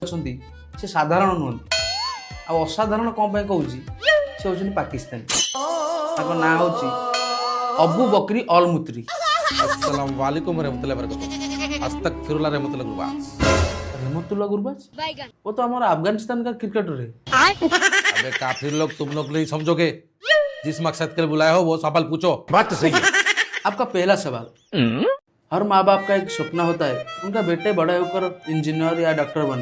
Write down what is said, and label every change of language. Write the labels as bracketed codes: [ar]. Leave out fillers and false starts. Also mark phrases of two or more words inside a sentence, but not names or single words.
[or] ଅଛନ୍ତି ସେ ସାଧାରଣ ନୁହନ୍ତି ଆଉ ଅସାଧାରଣ କ'ଣ ପାଇଁ କହୁଛି ସେ ହେଉଛନ୍ତି ପାକିସ୍ତାନୀ। ତାଙ୍କ ନାଁ ହେଉଛି ଅବୁ ବକରୀ ଅଲ ମୁତ୍ରୀ। [ar] السلام عليكم رحمة الله وبركاته أستغفر الله रहमतुल्लाह गुरबाज। [hi] रहमतुल्लाह गुरबाज वो तो हमारा अफगानिस्तान का क्रिकेटर है। अबे काफिर लोग, तुम लोग नहीं समझोगे। जिस मकसद के लिए बुलाए हो वो सवाल पूछो। बात तो सही है। आपका पहला सवाल, हर माँ बाप का एक सपना होता है उनका बेटे बड़ा होकर इंजीनियर या डॉक्टर बने।